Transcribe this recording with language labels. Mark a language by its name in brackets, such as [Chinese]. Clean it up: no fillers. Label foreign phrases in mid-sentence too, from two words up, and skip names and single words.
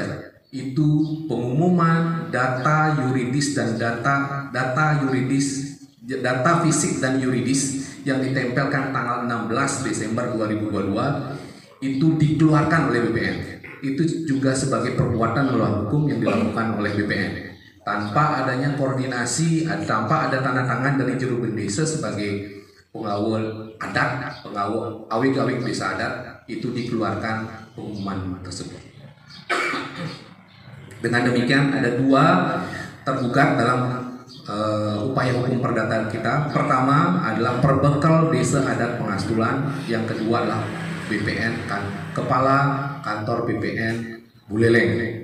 [Indonesian] Itu pengumuman data yuridis dan data fisik dan yuridis yang ditempelkan tanggal 16 Desember 2022 itu dikeluarkan oleh BPN. Itu juga sebagai perbuatan melawan hukum yang dilakukan oleh BPN tanpa adanya koordinasi, tanpa ada tanda tangan dari Juru Bendesa sebagai pengawal adat, pengawal awik-awik desa adat, itu dikeluarkan pengumuman tersebut. Dengan demikian ada dua tergugat dalam upaya hukum perdata kita. Pertama adalah perbekal Desa Adat Pengastulan, yang kedua adalah BPN Kepala Kantor BPN Buleleng.